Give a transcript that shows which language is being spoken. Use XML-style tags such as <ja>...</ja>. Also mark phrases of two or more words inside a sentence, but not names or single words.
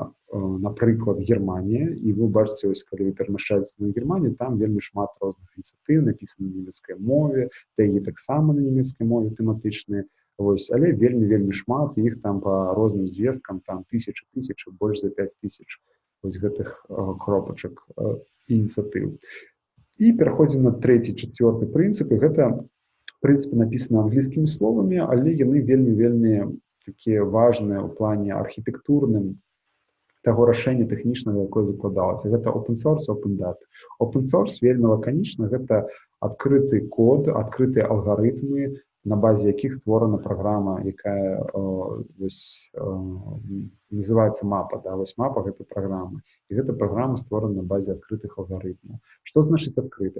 <be>напрыклад, Германія, і вы бачыце, ось, калі вы перамяшчаецеся на Германію, там вельмі шмат розных ініцыятыў, напісана на нямецкай мове, тэгі таксама на нямецкай мове тэматычныя, вось, але вельмі шмат, іх там па розным звесткам, там тысячы, больш за 5000 вось гэтых кропачак ініцыятыў. І пераходзім на трэці, чацвёрты прынцыпы. Гэта прынцыпы напісаны англійскімі словамі, але яны вельмі такія важныя ў плане архітэктурным таго рашэння тэхнічнага, якое закладалася.</be> <en>Гэта open source, open data. Open source</en> <be>вельмі лаканічна, гэта адкрыты код, адкрытыя алгарытмы, на базе якіх створана праграма, якая называецца мапа. Да? Вось мапа гэта праграма. І гэта праграма створана на базе адкрытых алгарытмаў. Што значыць адкрытых?</be>